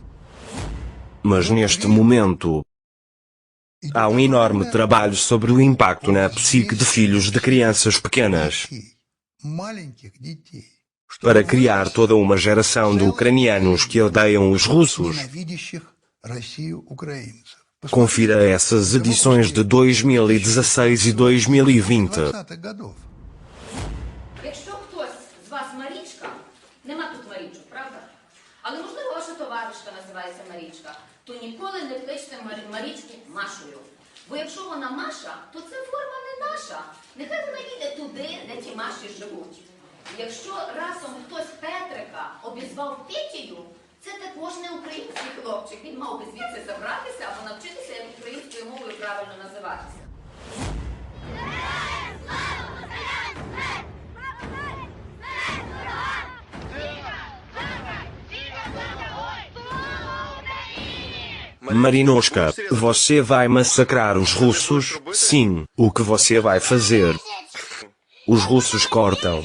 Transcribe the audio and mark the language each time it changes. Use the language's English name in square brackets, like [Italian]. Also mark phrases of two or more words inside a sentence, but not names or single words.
[Portuguese] Mas neste momento, há um enorme trabalho sobre o impacto na psique de filhos de crianças pequenas, para criar toda uma geração de ucranianos que odeiam os russos. Confira essas edições de 2016 e 2020. [Ukrainian] Якщо хтось з вас Марічка, нема тут Марічок, правда? Але можливо ваша товаришка називається Марічка, то ніколи не кличте Марічку Машею. Бо якщо вона Маша, то це форма не наша. Нехай вона їде туди, де ті Маші живуть. Якщо разом хтось Петрика обізвав Петєю, це також не український хлопчик. Він мав би звідси забратися або навчитися, як українською мовою правильно називатися. [Portuguese] Marinoshka, você vai massacrar os russos? Sim. O que você vai fazer? Os russos cortam.